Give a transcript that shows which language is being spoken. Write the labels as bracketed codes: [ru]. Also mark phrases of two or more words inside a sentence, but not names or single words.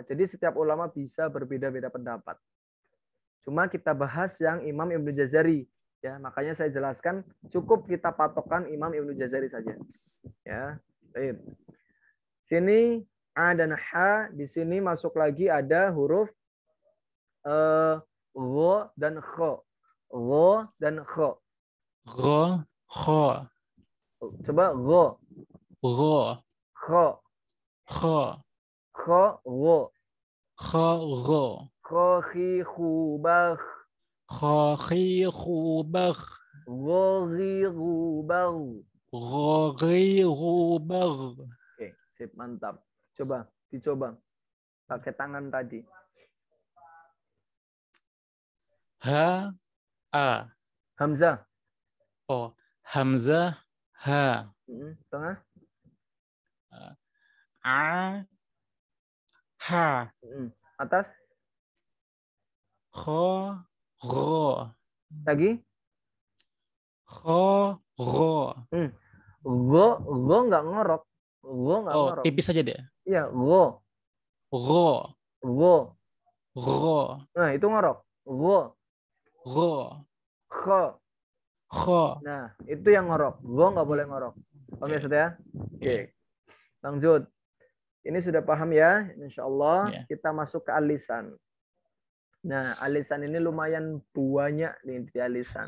[id] Jadi setiap ulama bisa berbeda-beda pendapat. Cuma kita bahas yang Imam Ibnu Jazari, ya. Makanya saya jelaskan cukup kita patokkan Imam Ibnu Jazari saja. Ya. Baik. Sini a dan ha, di sini masuk lagi ada huruf gho dan kho. Gho dan kho. Ro, kho, Coba gho, ro, kho, kho, kho, gho. kho, ro, Kho, khi, khu, bah. kho, khi, khu, bah, Gho, ghi, gu, bah. ro, ri, ru, bah. Oke, sip, mantap. Coba, dicoba. Pakai tangan tadi. Ha, a. Hamzah. Oh, hamzah, ha. Tengah. A, ha. Atas. Kho, ro. Lagi. Kho, ro. Go nggak ngorok. Go nggak Oh, ngorok. tipis saja deh. Iya, go. Ro, Go. ro, Nah, itu ngorok. Go. ro, Kho. kho. Nah, itu yang ngorok. Go nggak boleh ngorok. Paham ya, Oke. sudah? Oke. Lanjut. Ini sudah paham ya? [ar] إن شاء الله [id] Iya. kita masuk ke alisan. Nah, alisan ini lumayan banyak nih di alisan.